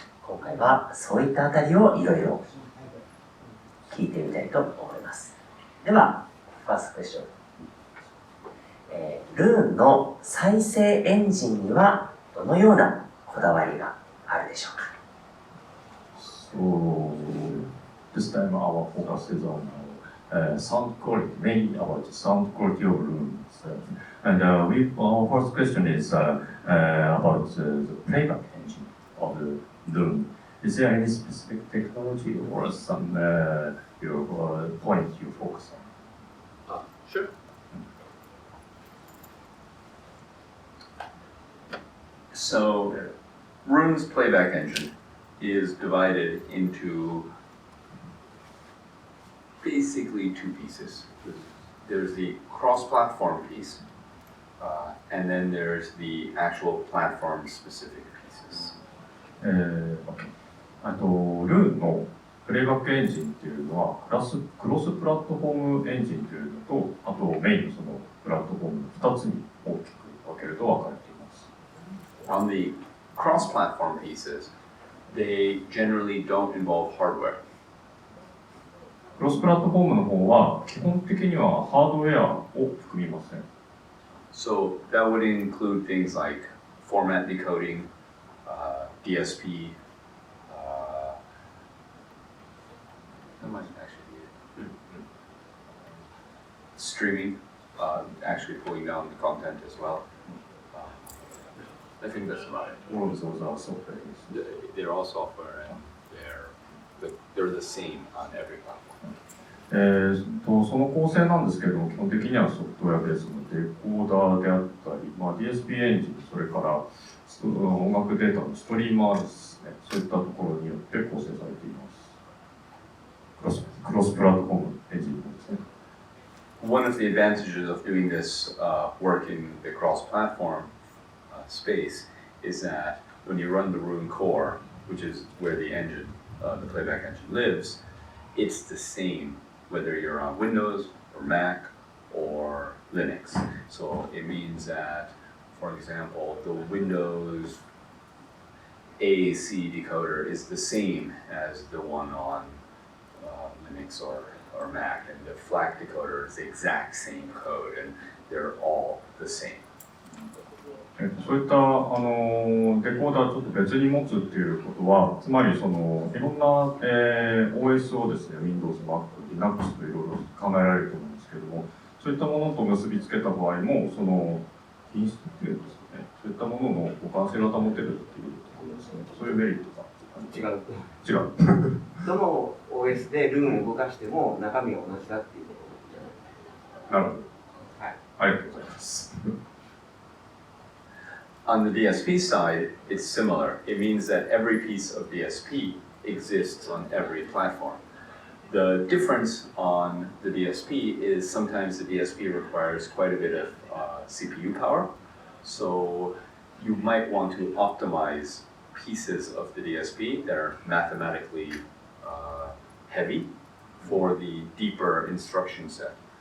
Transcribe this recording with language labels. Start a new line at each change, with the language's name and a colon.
Japanese: 今回はそういったあたりをいろいろ聞いてみたいと思います。では、ファーストクエスチョン。ルーンの再生エンジンにはどのようなこだわりがあるでしょうか？
English: So this time our focus is on sound quality, mainly about sound quality of rooms. And our first question is about the playback engine of the room. Is there any specific technology or some your point you focus on? Sure. So, Roon's playback engine is divided into basically two pieces. There's the cross-platform piece, and then there's the actual platform-specific pieces.
Japanese: ルーンのプレイバックエンジンっていうのはクロスプラットフォームエンジンというのと、あとメインのそのプラットフォームの2つに大きく分けると分かれています。
English: On the cross-platform pieces, they generally don't involve hardware.
Japanese: クロスプラットフォームの方は基本的にはハードウェアを含みません。
English: So that would include things like format decoding, DSP, how much actually streaming, actually pulling down the content as well. I think that's about it. All of those are software. They're all software and they're the same on every platform.
Japanese: その構成なんですけども、基本的にはソフトウェアベースのデコーダーであったり、DSP エンジン、それから音楽データのストリーマーですね、そういったところによって構成されています。クロスプラットフォームエンジンですね。
English: One of the advantages of doing this work in the cross-platform space is that when you run the Roon core, which is where the engine, the playback engine lives, it's the same whether you're on Windows or Mac or Linux. So it means that, for example, the Windows AAC decoder is the same as the one on Linux or Mac, and the FLAC decoder is the exact same code, and they're all the same.
Japanese: そういったデコーダーをちょっと別に持つっていうことは、つまりそのいろんな、OS をですね、Windows、Mac、Linux といろいろ考えられると思うんですけども、そういったものと結びつけた場合も、その品質っていうんですかね、そういったものの互換性が保てるっていうところですね。そういうメリットが違う。どの OS でルーンを動かしても中身が同じだっていうことじゃないですか。なるほど。はい。ありがとうございます。
English: On the DSP side, it's similar. It means that every piece of DSP exists on every platform. The difference on the DSP is sometimes the DSP requires quite a bit of CPU power. So you might want to optimize pieces of the DSP that are mathematically heavy for the deeper instruction set.